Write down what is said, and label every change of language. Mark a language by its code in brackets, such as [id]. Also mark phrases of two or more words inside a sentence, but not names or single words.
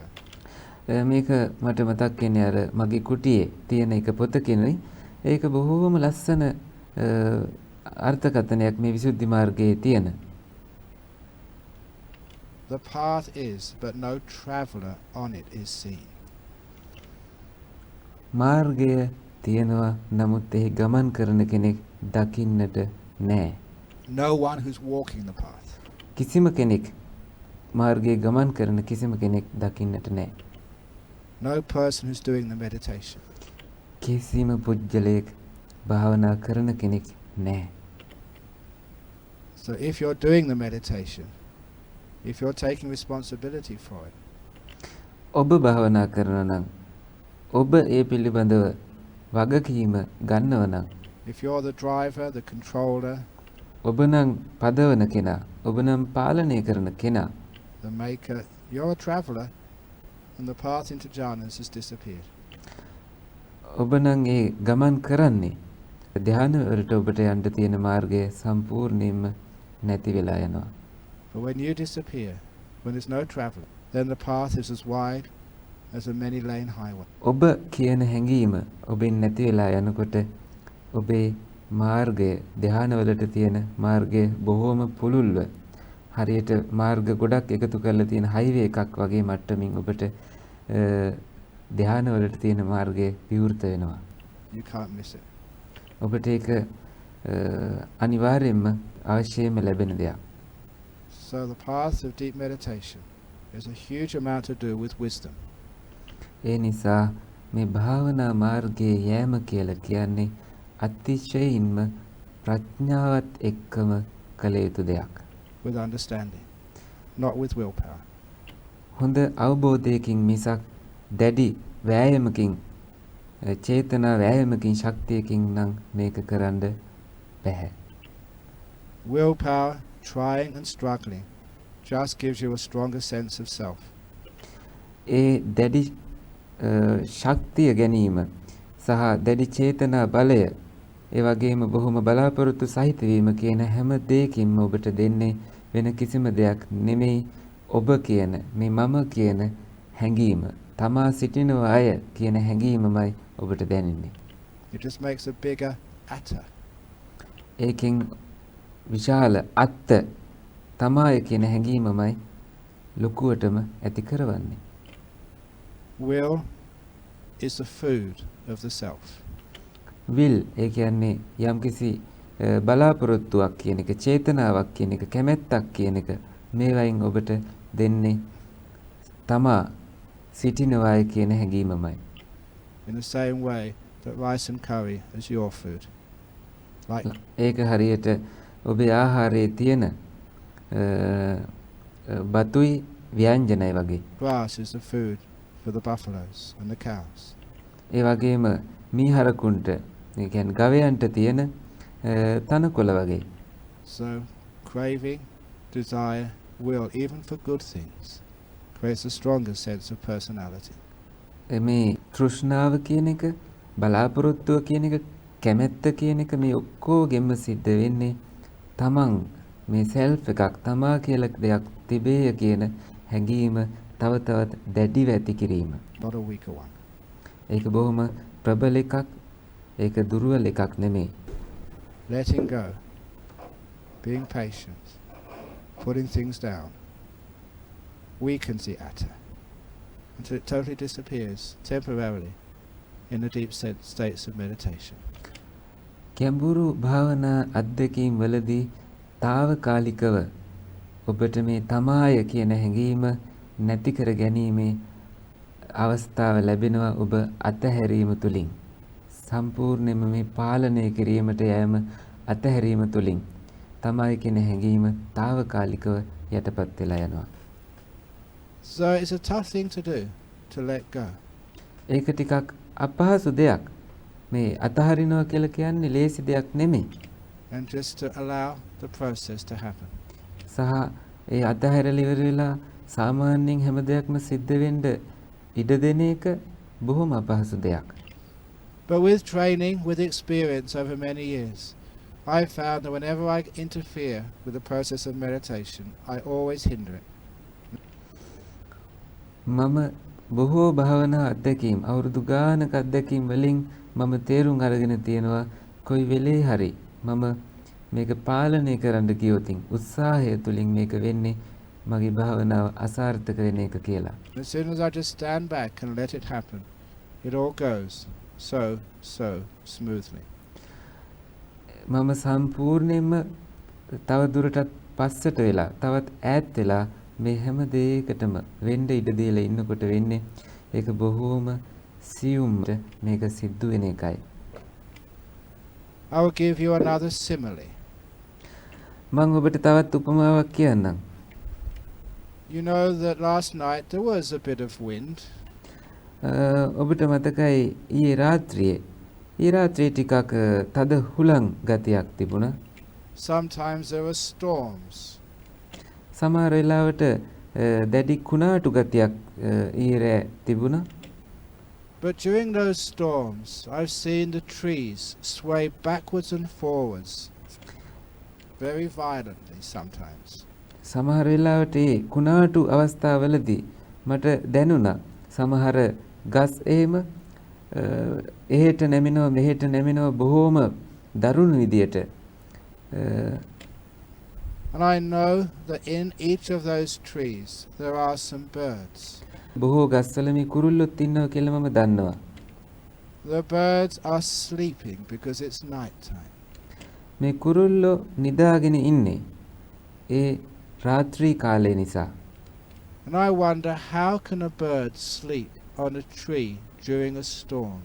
[si] මේක මට මතක් වෙන්නේ අර මගේ කුටියේ තියෙන එක පොතකිනුයි. ඒක බොහෝම ලස්සන අර්ථකථනයක් මේ විසුද්ධි මාර්ගයේ තියෙන. [en] The path is, but no traveller on it is seen. [si] මාර්ගය තියෙනවා නමුත් එහි ගමන් කරන කෙනෙක් දකින්නට නැහැ. [en] No one who's walking the path. [si] කිසිම කෙනෙක් මාර්ගයේ ගමන් කරන කිසිම කෙනෙක් දකින්නට නැහැ. [en] No person who's doing the meditation. [si] කිසිම පුජ්‍යලයක් භාවනා කරන කෙනෙක් නැහැ. [en] So if you're doing the meditation, if you're taking responsibility for it, [si] ඔබ භාවනා කරනවා නම් ඔබ ඒ පිළිබඳව වගකීම ගන්නව නම් [en] if you're the driver, the controller, [si] ඔබ නම් පදවන කෙනා, ඔබ නම් පාලනය කරන කෙනා, [en] the maker, you're a traveller and the path into jhanas has disappeared. [si] ඔබ නම් ඒ ගමන් කරන්නේ ධ්‍යාන වලට ඔබට යන්න තියෙන මාර්ගය සම්පූර්ණයෙන්ම නැති වෙලා යනවා. [en] But when you disappear, when there's no traveller, then the path is as wide as a many-lane highway. [si] ඔබ කියන හැඟීම ඔබෙන් නැති වෙලා යනකොට ඔබේ මාර්ගය ධ්‍යාන වලට තියෙන මාර්ගය බොහෝම පුළුල්ව හරියට මාර්ග ගොඩක් එකතු කරලා තියෙන හයිවේ එකක් වගේ මට්ටමින් ඔබට ධ්‍යාන වලට තියෙන මාර්ගය විවෘත වෙනවා. [en] You can't miss it. [si] ඔබට ඒක අනිවාර්යයෙන්ම අවශ්‍යම ලැබෙන දෙයක්. [en] So the path of deep meditation is a huge amount to do with wisdom. [si] ඒ නිසා මේ භාවනා මාර්ගයේ යෑම කියලා කියන්නේ අතිශයින්ම ප්‍රඥාවත් එක්කම කළ යුතු දෙයක්. [en] With understanding, not with willpower. [si] හොඳ අවබෝධයකින් මිසක් දැඩි වෑයමකින් චේතනා වෑයමකින් ශක්තියකින් නම් මේක කරන්න බැහැ. [en] Willpower, trying and struggling, just gives you a stronger sense of self. [si] ඒ දැඩි ශක්තිය ගැනීම සහ දැඩි චේතනා බලය ඒ වගේම බොහොම බලාපොරොත්තු සහිත වීම කියන හැම දෙයකින්ම ඔබට දෙන්නේ වෙන කිසිම දෙයක් නෙමෙයි ඔබ කියන මේ මම කියන හැඟීම තමා සිටින අය කියන හැඟීමමයි ඔබට දැනෙන්නේ. [en] It just makes a bigger atta. [si] ඒකෙන් විශාල අත්ත තමයි කියන හැඟීමමයි ලොකුවටම ඇති කරවන්නේ. [en] Will is the food of the self. [si] will ඒ කියන්නේ යම්කිසි බලාපොරොත්තුවක් කියන එක, චේතනාවක් කියන එක, කැමැත්තක් කියන එක මේවයින් ඔබට දෙන්නේ තමා සිටිනවායි කියන හැඟීමමයි. [en] In the same way that rice and curry is your food. Like [si] ඒක හරියට ඔබේ ආහාරයේ තියෙන බතුයි ව්‍යංජනයි වගේ. [en] grass is the food for the buffaloes and the cows. [si] ඒ වගේම මීහරකුන්ට ඒ කියන්නේ ගවයන්ට තියෙන තනකොළ වගේ. [en] So craving, desire, will, even for good things, creates a stronger sense of personality. [si] මේ තෘෂ්ණාව කියන එක, බලාපොරොත්තුව කියන එක, කැමැත්ත කියන එක මේ ඔක්කොගෙම සිද්ධ වෙන්නේ තමන් මේ සෙල්ෆ් එකක් තමා කියලා දෙයක් තිබේය කියන හැඟීම තව තවත් දැඩිව ඇති කිරීම. [en] Not a weaker one. [si] ඒක බොහොම ප්‍රබල එකක්. ඒක දුර්වල එකක් නෙමෙයි. [en] Letting go, being patient, putting things down, weakens the atta until it totally disappears temporarily in the deep states of meditation. [si] ගැඹුරු භාවනා අත්දැකීම් වලදී తాවකාලිකව ඔබට මේ තමාය කියන හැඟීම නැති කර ගැනීමේ අවස්ථාව ලැබෙනවා ඔබ අතහැරීම තුලින්. සම්පූර්ණයෙන්ම මේ පාලනය කිරීමට යෑම අතහැරීම තුලින් තමයි කියන හැඟීම తాවකාලිකව යටපත් වෙලා යනවා. [en] So it's a tough thing to do, to let go. [si] ඒක ටිකක් අපහසු දෙයක්. මේ අතහරිනවා කියලා කියන්නේ ලේසි දෙයක් නෙමෙයි. [en] And just to allow the process to happen. [si] සහ ඒ අතහැරලා ඉවර වෙලා සාමාන්‍යයෙන් හැම දෙයක්ම සිද්ධ වෙන්න ඉඩ දෙන එක බොහොම අපහසු දෙයක්. [en] But with training, with experience over many years, I found that whenever I interfere with the process of meditation, I always hinder it. [si] මම බොහෝ භාවනා අත්දැකීම් අවුරුදු ගානක අත්දැකීම් වලින් මම තේරුම් අරගෙන තියෙනවා කොයි වෙලේ හරි මම මේක පාලනය කරන්න ගියොතින් උත්සාහය තුලින් මේක වෙන්නේ මගේ භාවනාව අසාර්ථක වෙන එක කියලා. [en] As soon as I just stand back and let it happen, it all goes so smoothly. [si] මම සම්පූර්ණයෙන්ම තව දුරටත් පස්සට වෙලා තවත් ඈත් වෙලා මේ හැම දෙයකටම වෙන්න ඉඩ දීලා ඉන්නකොට වෙන්නේ ඒක බොහෝම සියුම්ට මේක සිද්ධ වෙන එකයි. [en] I will give you another simile. [si] මම ඔබට තවත් උපමාවක් කියන්නම්. [en] You know that last night there was a bit of wind. [si] ඔබට මතකයි ඊයේ රාත්‍රියේ ටිකක් තද හුලං ගතියක් තිබුණා. [en] Sometimes there were storms. [si] සමහර වෙලාවට දැඩි කුණාටු ගතියක් ඊයේ තිබුණා. [en] But during those storms, I've seen the trees sway backwards and forwards, very violently sometimes. [si] සමහර වෙලාවට ඒ කුණාටු අවස්ථාවලදී මට දැනුණා සමහර ගස් එහෙම එහෙට නැමිනවා මෙහෙට නැමිනවා බොහෝම දරුණු විදියට. [en] And I know that in each of those trees there are some birds. [si] බොහෝ ගස්වල මේ කුරුල්ලොත් ඉන්නවා කියලා මම දන්නවා. [en] The birds are sleeping because it's night time. [si] මේ කුරුල්ලෝ නිදාගෙන ඉන්නේ ඒ රාත්‍රී කාලය නිසා. [en] And I wonder, how can a bird sleep on a tree during a storm?